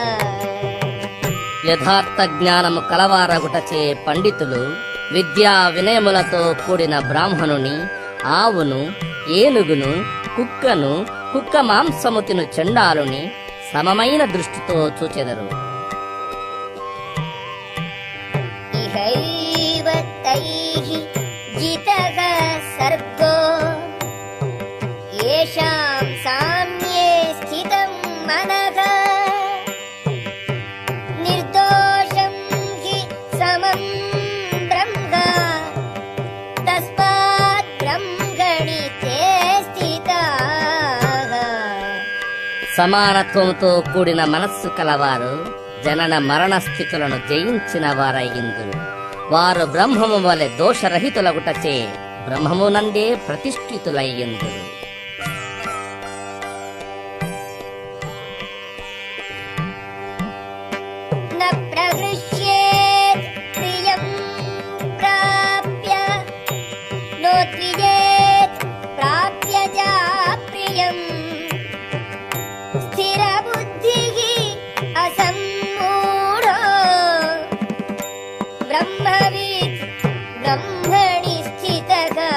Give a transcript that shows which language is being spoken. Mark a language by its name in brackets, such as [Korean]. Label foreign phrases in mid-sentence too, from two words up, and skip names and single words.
[Telugu] యథార్థ జ్ఞానము కలవారగుటచే పండితులు విద్యా వినయములతో కూడిన బ్రాహ్మణుని ఆవును ఏనుగును కుక్కను కుక్క మాంసము తిను చండాలుని సమమైన దృష్టితో చూచెదరు. [Sanskrit] ఇహైవ తైః జితః సర్గో యేషాం సామ్యే స్థితం మనః నిర్దోషం హి సమం బ్రహ్మ తస్మాత్ బ్రహ్మణి తే స్థితాః. [Telugu] సమానత్వముతో కూడిన మనస్సు కలవారు జనన మరణ స్థితులను జయించిన వారయ్యిందురు. వారు బ్రహ్మము వలె దోషరహితులగుటచే బ్రహ్మమునందే ప్రతిష్ఠితులయ్యిందురు. [Sanskrit] న ప్రహృష్యేత్ ప్రియం ప్రాప్య నోద్విజేత్ ప్రాప్య చ ప్రియం స్థిరబుద్ధిః అసమ్మూఢో బ్రహ్మవిద్ బ్రహ్మణి స్థితః.